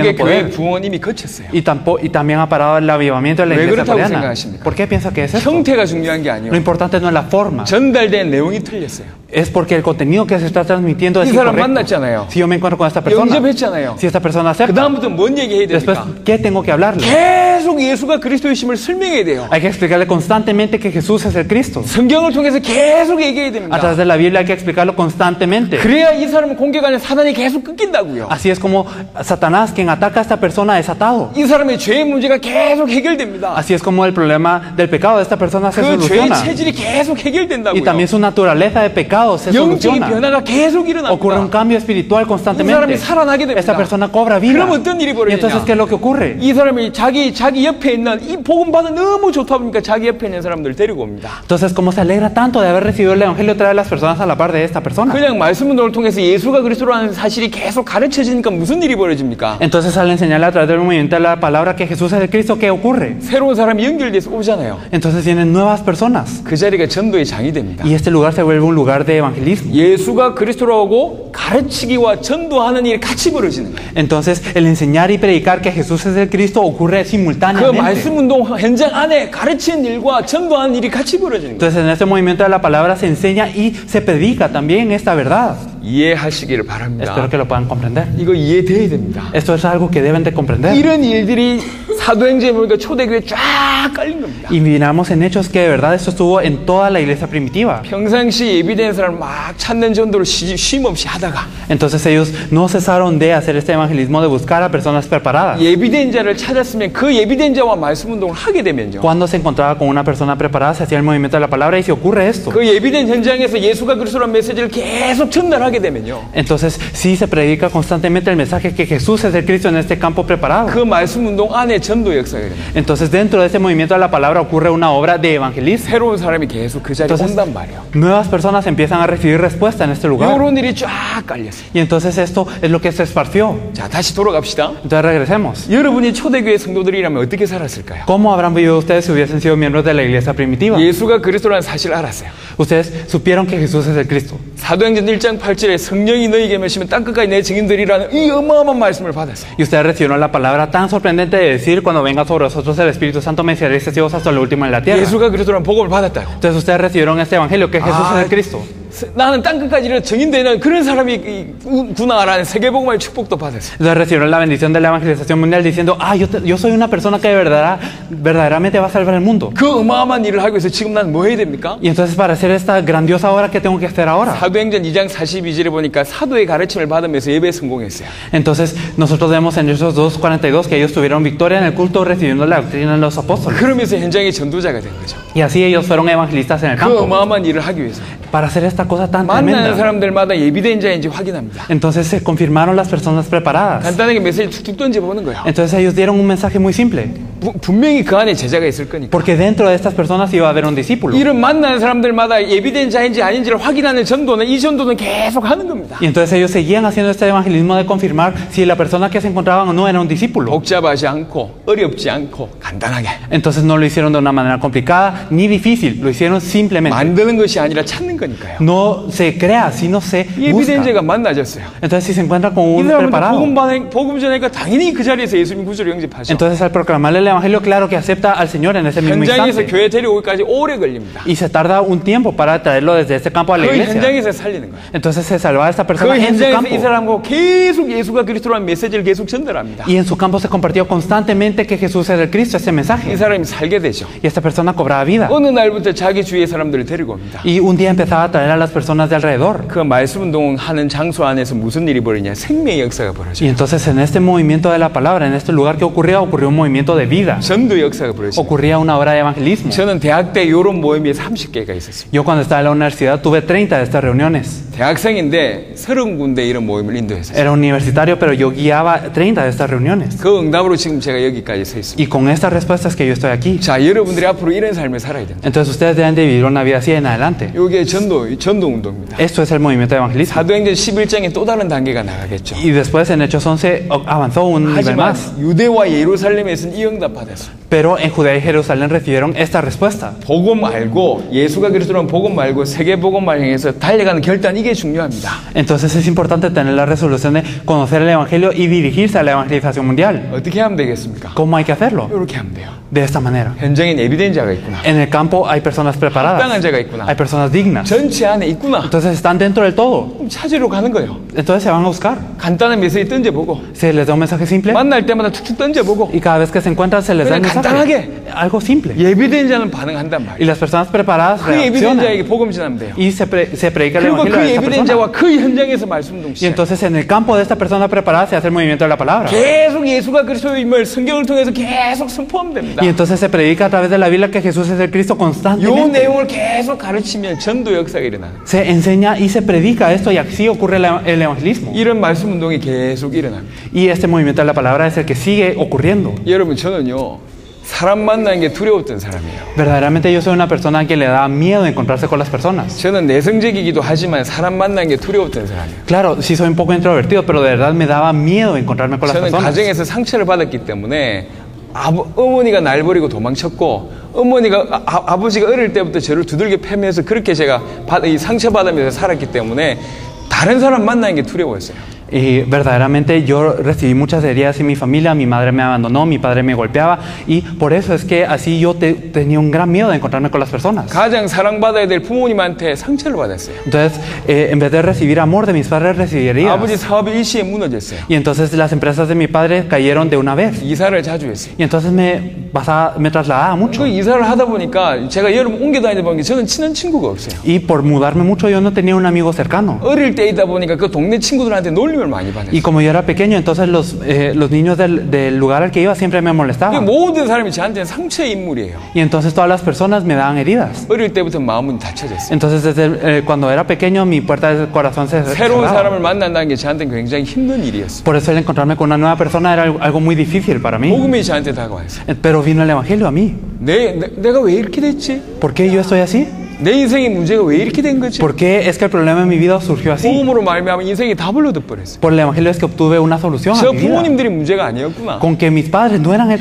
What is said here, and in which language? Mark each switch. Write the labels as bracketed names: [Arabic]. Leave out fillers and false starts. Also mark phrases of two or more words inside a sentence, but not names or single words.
[Korean] 한국의 교회 poder. 부흥은 이미 거쳤어요. [Spanish] Y también ha parado el avivamiento de la [Korean] 왜 [Spanish] iglesia [Korean] 그렇다고 [Spanish] coreana. [Korean] 생각하십니까? [Spanish] ¿Por qué piensa que es eso? [Korean] 형태가 중요한 게 [Spanish] Lo [Korean] 아니에요. [Spanish] importante no es la forma, [Korean] 전달된 내용이 틀렸어요. [Spanish] es porque el contenido que se está transmitiendo es [Korean] 이 사람 [Spanish] incorrecto. [Korean] 만났잖아요. [Spanish] Si yo me encuentro con esta persona, [Korean] 영접했잖아요. [Spanish] si esta persona [Korean] 그 [Spanish] acepta, [Korean] 다음부터 뭔 얘기해야 [Spanish] después, [Korean] 됩니까? [Spanish] ¿qué tengo que hablarle? [Korean] 계속 예수가 그리스도이심을 설명해야 돼요. [Spanish] Hay que explicarle constantemente que Jesús es el Cristo. [Korean] 성경을 통해서 계속 얘기해야 [Spanish] A [Korean] 됩니다. [Spanish] través de la Biblia hay que explicarlo constantemente. [Korean] 그래야 이 사람은 공격하는 사단이 계속 끊긴다고요. [Spanish] Así es como Satanás, quien ataca a esta persona, es atado. [Korean] 이 사람의 죄의 문제가 계속 해결됩니다. [Spanish] Así es como el problema del pecado de esta persona se [Korean] 그 죄의 [Spanish] soluciona. [Korean] 체질이 계속 [Spanish] Y [Korean] 해결된다고요. [Spanish] también su naturaleza de pecado se [Korean] 영적인 [Spanish] soluciona. [Korean] 변화가 계속 [Spanish] Ocurre un [Korean] 일어납니다. [Spanish] cambio espiritual [Korean] 이 사람이 [Spanish] constantemente. [Korean] 살아나게 됩니다. [Spanish] Esta persona cobra vida. [Korean] 그럼 어떤 일이 [Spanish] Y entonces, ¿qué [Korean] 벌어지냐? [Spanish] es lo que ocurre? [Korean] 이 사람이 자기 옆에 있는 이 복음 받아 너무 좋다 보니까 자기 옆에 있는 사람들 데리고 옵니다. [Spanish] Entonces, como se alegra tanto de haber recibido el Evangelio, trae a las personas a la par de esta persona. [Korean] 그냥 말씀 운동을 통해서 예수가 그리스도라는 사실이 계속 가르쳐지니까 무슨 일이 벌어집니까? [Spanish] Entonces, al enseñarle a través del movimiento de la palabra que Jesús es el Cristo, ¿qué ocurre? [Korean] 새로운 사람이 연결돼서 오잖아요. [Spanish] Entonces vienen nuevas personas. [Korean] 그 자리가 전도의 장이 됩니다. [Spanish] Y este lugar se vuelve un lugar de evangelismo. [Korean] 예수가 그리스도라고 가르치기와 전도하는 일이 같이 벌어지는 거예요. [Spanish] Entonces, el enseñar y predicar que Jesús es el Cristo ocurre [Korean] 그 [Spanish] simultáneamente. [Korean] 말씀 운동 현장 안에 가르치는 일과 전도하는 일이 같이 벌어지는 거예요. [Spanish] Entonces, en este movimiento de la palabra se enseña y se predica también esta verdad. [Korean] 이해하시기를 바랍니다. [Spanish] Espero que lo puedan comprender. [Korean] 이거 이해돼야 됩니다. [Spanish] Esto es algo que deben de comprender. [Korean] 이런 일들이 사도행전에 보니까 초대교회에 쫙 깔린 겁니다. [Spanish] Y miramos en Hechos que de verdad esto estuvo en toda la iglesia primitiva. [Korean] 평상시 예비된 사람을 막 찾는 전도를 쉼 없이 하다가 [Spanish] Entonces ellos no cesaron de hacer este evangelismo de buscar a personas preparadas. [Korean] 예비된 자를 찾았으면 그 예비된 자와 말씀 운동을 하게 되면요. [Spanish] Cuando se encontraba con una persona preparada, se hacía el movimiento de la palabra y si ocurre esto. [Korean] 그 예비된 현장에서 예수가 그리스도라는 메시지를 계속 전달하게 되면요. [Spanish] Entonces sí se predica constantemente el mensaje que Jesús es el Cristo en este campo preparado. [Korean] 그 말씀 운동 안에 전도 역사가 일어나요. [Spanish] Entonces dentro de este movimiento de la palabra ocurre una obra de evangelismo. [Korean] 새로운 사람이 계속 그 자리에 [Spanish] Entonces [Korean] 온단 말이에요. [Spanish] nuevas personas empiezan a recibir respuesta en este lugar. [Korean] 이런 일이 쫙 깔렸어요. [Spanish] Y entonces esto es lo que se esparció. [Korean] 자, 다시 돌아갑시다. [Spanish] Entonces regresemos. [Korean] 여러분이 초대교회 성도들이라면 어떻게 살았을까요? [Spanish] ¿Cómo habrán vivido ustedes si hubiesen sido miembros de la iglesia primitiva? [Korean] 예수가 그리스도라는 사실을 알았어요. [Spanish] Ustedes supieron que Jesús es el Cristo. [Korean] 사도행전 1장 8절에 성령이 너희에게 메시면 땅끝까지 내 증인들이라는 이 어마어마한 말씀을 받았어요. [Spanish] Y ustedes recibieron la palabra tan sorprendente de decir, cuando venga sobre vosotros el Espíritu Santo, me seréis testigos hasta lo último en la tierra. [Korean] 예수가 그리스도라는 복음을 받았다고. [Spanish] Entonces ustedes recibieron este evangelio, que Jesús es el Cristo. [Korean] 나는 땅끝까지 증인되는 그런 사람이구나라는 세계복음의 축복도 받았어요. [Spanish] Entonces recibieron la bendición de la evangelización mundial diciendo, yo soy una persona que verdaderamente va a salvar el mundo. [Korean] 그 어마어마한 일을 하기 위해서 지금 난 뭐 해야 됩니까? [Spanish] Y entonces para hacer esta grandiosa obra, ¿qué tengo que hacer ahora? [Korean] 사도행전 2장 42절에 보니까 사도의 가르침을 받으면서 예배에 성공했어요. [Spanish] Entonces nosotros vemos en Hechos 2:42 que ellos tuvieron victoria en el culto recibiendo la doctrina de los apóstoles. [Korean] 그러면서 현장의 전도자가 된 거죠. [Spanish] Y así ellos fueron evangelistas en el [Korean] 그 [Spanish] campo. [Korean] 어마어마한 일을 하기 위해서 [Spanish] Para hacer esta cosa tan [Korean] 만나는 [Spanish] tremenda. [Korean] 사람들마다 예비된 자인지 확인합니다. [Spanish] Entonces se confirmaron las personas preparadas. [Korean] 간단하게 메시지 툭툭 던져보는 거예요. [Spanish] Entonces ellos dieron un mensaje muy simple. [Korean] 분명히 그 안에 제자가 있을 거니까. [Spanish] Porque dentro de estas personas iba a haber un discípulo. [Korean] 이런 만나는 사람들마다 예비된 자인지 아닌지를 확인하는 전도는 이 전도는 계속 하는 겁니다. [Spanish] Y entonces ellos seguían haciendo este evangelismo de confirmar si la persona que se encontraban o no era un discípulo. [Korean] 복잡하지 않고 어렵지 않고 간단하게 [Spanish] Entonces no lo hicieron de una manera complicada ni difícil, lo hicieron simplemente. [Korean] 만드는 것이 아니라 찾는 거니까요. [Spanish] No se crea, sino se [Korean] 예비된 [Spanish] busca. [Korean] 자가 만나졌어요. [Spanish] Entonces si se encuentra con [Korean] 이 [Spanish] un [Korean] 사람은 [Spanish] preparado, [Korean] 복음 전하니까 당연히 그 자리에서 예수님 구주를 영접하죠. [Spanish] entonces al proclamarle el evangelio, claro que acepta al Señor en ese mismo [Korean] 현장에서 [Spanish] instante. [Korean] 교회 데려오기까지 오래 걸립니다. [Spanish] Y se tarda un tiempo para traerlo desde este campo a la [Korean] 그 [Spanish] iglesia. [Korean] 현장에서 살리는 거예요. [Spanish] Entonces se salva a esta [Korean] 그 [Spanish] persona en su [Korean] 현장에서 [Spanish] campo. [Korean] 이 사람과 계속 예수가 그리스도라는 메시지를 계속 전달합니다. [Spanish] Y en su campo se compartió constantemente que Jesús es el Cristo, ese [Korean] 이 [Spanish] mensaje. [Korean] 사람이 살게 되죠. [Spanish] Y esta persona cobraba vida. [Korean] 어느 날부터 자기 주위의 사람들을 데리고 옵니다. [Spanish] Y un día empezaba a traer a las personas de alrededor. [Korean] 그 말씀 운동하는 장소 안에서 무슨 일이 벌이냐? 생명의 역사가 벌어져요. [Spanish] Y entonces en este movimiento de la palabra, en este lugar que ocurrió un movimiento de vida. [Korean] 전도 역사가 벌어져요. [Spanish] Ocurría una obra de evangelismo. [Korean] 저는 대학 때 이런 모임에 30개가 있었습니다. [Spanish] Yo cuando estaba en la universidad tuve 30 de estas reuniones. [Korean] 대학생인데 30군데 이런 모임을 인도했어요. [Spanish] Era universitario, pero yo guiaba 30 de estas reuniones. [Korean] 그 응답으로 지금 제가 여기까지 서 있습니다. [Spanish] Y con estas respuestas que yo estoy aquí. [Korean] 자, 여러분들이 앞으로 이런 삶을 살아야 됩니다. [Spanish] Entonces ustedes deben de vivir una vida así en adelante. [Korean] 이게 전도 운동입니다. [Spanish] Esto es el movimiento de evangelismo. [Korean] 사도행전 11장에 또 다른 단계가 나가겠죠. [Spanish] Y después en Hechos 11 avanzó un nivel [Korean] 하지만 [Spanish] más. [Korean] 유대와 예루살렘에서는 이 응답 받았어요. [Spanish] Pero en Judea y Jerusalén recibieron esta respuesta. [Korean] 복음 알고 예수가 그리스도라는 복음 말고 세계 복음을 향해서 달려가는 결단, 이게 중요합니다. [Spanish] Entonces es importante tener la resolución de conocer el evangelio y dirigirse a la evangelización mundial. [Korean] 어떻게 하면 되겠습니까? [Spanish] ¿Cómo hay que hacerlo? [Korean] 이렇게 하면 돼요. [Spanish] De esta manera. [Korean] 현장엔 예비된 자가 있구나. [Spanish] En el campo hay personas preparadas. [Korean] 합당한 자가 있구나. [Spanish] Hay personas dignas. [Korean] 전체 안에 있구나. [Spanish] Entonces están dentro del todo. [Korean] 그럼 찾으러 가는 거예요. [Spanish] Entonces se van a buscar. [Korean] 간단한 메시지 던져보고 [Spanish] Se les da un mensaje simple [Korean] 만날 때마다 툭툭 던져보고 [Spanish] y cada vez que se encuentran se les da el [Korean] 그냥 [Spanish] mensaje. [Korean] 간단하게. [Spanish] Algo simple. [Korean] 예비된 자는 반응한단 [Spanish] Y [Korean] 말이에요. [Spanish] las personas preparadas [Korean] 그 예비된 자에게 [Spanish] reaccionan. [Korean] 복음 전하면 돼요. [Spanish] Y se predica el [Korean] 그리고 [Spanish] evangelio [Korean] 그 [Spanish] a esa [Korean] 예비된 [Spanish] persona. [Korean] 자와 그 현장에서 말씀동 [Spanish] Y [Korean] 시작. [Spanish] entonces en el campo de esta persona preparada se hace el movimiento de la palabra. [Korean] 계속 예수가 그리스도임을 성경을 통해서 계속 선포하면 됩니다. [Spanish] Y entonces se predica a través de la Biblia que Jesús es el Cristo [Korean] 이 [Spanish] constantemente. [Korean] 내용을 계속 가르치면 전도 역사가 일어나는. [Spanish] Se enseña y se predica esto y así ocurre el evangelismo. [Korean] 이런 말씀 운동이 계속 일어납니다. [Spanish] Y este movimiento de la palabra es el que sigue ocurriendo. [Korean] 여러분, 저는요 사람 만나는 게 두려웠던 사람이에요. [Spanish] Verdaderamente yo soy una persona que le da miedo encontrarse con las personas. [Korean] 저는 내성적이기도 하지만 사람 만나는 게 두려웠던 사람이에요. [Spanish] Claro, sí soy un poco introvertido, pero de verdad me daba miedo encontrarme con las [Korean] 저는 [Spanish] personas. [Korean] 가정에서 상처를 받았기 때문에 어머니가 날 버리고 도망쳤고 어머니가 아버지가 어릴 때부터 저를 두들겨 패면서 그렇게 제가 상처받으면서 살았기 때문에 다른 사람 만나는 게 두려웠어요. [Spanish] Y verdaderamente yo recibí muchas heridas en mi familia, mi madre me abandonó, mi padre me golpeaba y por eso es que así yo tenía un gran miedo de encontrarme con las personas. [Korean] 가장 사랑받아야 될 부모님한테 상처를 받았어요. [Spanish] Entonces, en vez de recibir amor de mis padres, recibí heridas. [Korean] 아버지 사업이 일시에 무너졌어요. [Spanish] Y entonces las empresas de mi padre cayeron de una vez. [Korean] 이사를 자주 했어요. [Spanish] Y entonces me trasladaba mucho. [Korean] 그 이사를 하다 보니까 제가 여름 옮겨 다니다 보니까 저는 친한 친구가 없어요. [Spanish] Y por mudarme mucho yo no tenía un amigo cercano. [Korean] 어릴 때이다 보니까 그 동네 친구들한테 놀림을 많이 받았어요. [Spanish] Y como yo era pequeño, entonces los niños del lugar al que iba siempre me molestaban. [Korean] 모든 사람이 저한테는 상처의 인물이에요. [Spanish] Y entonces todas las personas me daban heridas. [Korean] 어릴 때부터 마음은 닫혀졌어요. [Spanish] Entonces desde cuando era pequeño mi puerta del corazón se [Korean] 새로운 [Spanish] cerraba. [Korean] 사람을 만난다는 게 저한테는 굉장히 힘든 일이었어요. [Spanish] Por eso el encontrarme con una nueva persona era algo muy difícil para mí. [Korean] 복음이 저한테 다가왔어요. [Spanish] Pero vino el evangelio a mí. [Korean] 내가 왜 이렇게 됐지? [Spanish] ¿Por qué yo estoy así? [Korean] 내 인생의 문제가 왜 이렇게 된 거지? [Spanish] ¿Por qué es que el problema en mi vida surgió así? [Korean] 복음으로 말미암아 인생이 답을 얻어버렸어요. [Spanish] Por el evangelio es que obtuve una solución a [Korean] 저 [Spanish] mi vida. [Korean] 부모님들이 문제가 아니었구나. [Spanish] Con que mis padres no eran el